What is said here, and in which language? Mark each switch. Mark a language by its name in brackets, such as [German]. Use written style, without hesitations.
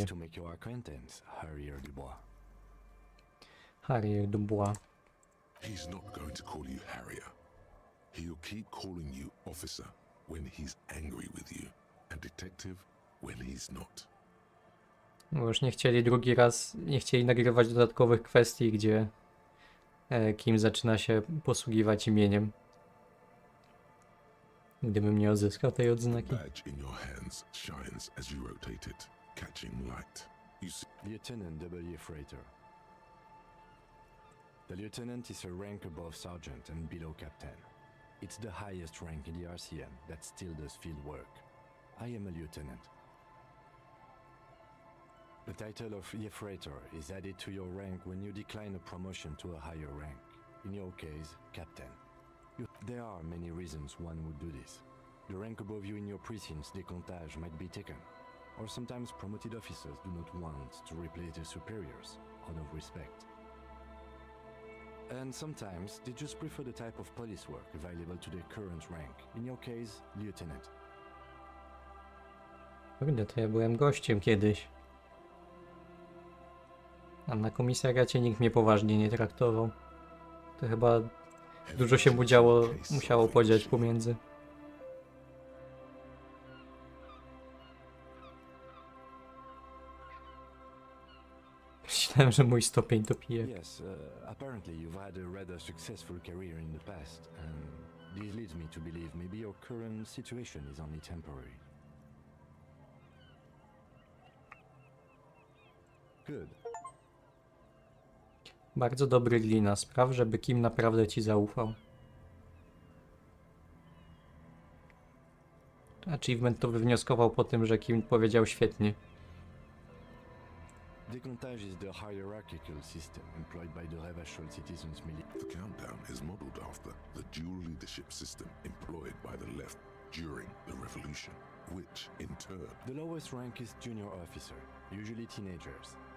[English] Pleased to make your acquaintance, Harrier Dubois. Harrier Dubois. He's not going to call you Harrier. He'll keep calling you officer when he's angry with you, and detective when he's not. [Polish] Bo już nie chcieli nagrywać dodatkowych kwestii, gdzie Kim zaczyna się posługiwać imieniem. Gdybym nie odzyskał tej odznaki. [English] Badge in your hands shines as you rotate it, catching light. You see, Lieutenant W. Freighter. The lieutenant is a rank above sergeant and below captain. It's the highest rank in the RCM that still does field work. I am a lieutenant. The title of Freighter is added to your rank when you decline a promotion to a higher rank. In your case, captain. There are many reasons one would do this. The rank above you in your precinct's décomptage might be taken, or sometimes promoted officers do not want to replace their superiors out of respect. And sometimes they just prefer the type of police work available to their current rank. In your case, lieutenant. [Polish] Kurde, to ja byłem gościem kiedyś. A na komisariacie nikt mnie poważnie nie traktował. To chyba dużo się musiało podziać pomiędzy. Myślałem, że mój stopień to pije. [English] Yes, apparently you've had a rather successful career in the past, and this leads me to believe maybe your current situation is only temporary. Good. [Polish] Bardzo dobry glina. Spraw, żeby Kim naprawdę ci zaufał. Achievement to wywnioskował po tym, że Kim powiedział świetnie. [English] Décomptage is the hierarchical system employed by the Revachol citizens military. the countdown is modeled after the dual leadership system employed by the left during the revolution, which in turn The lowest rank is junior officer, usually teenagers.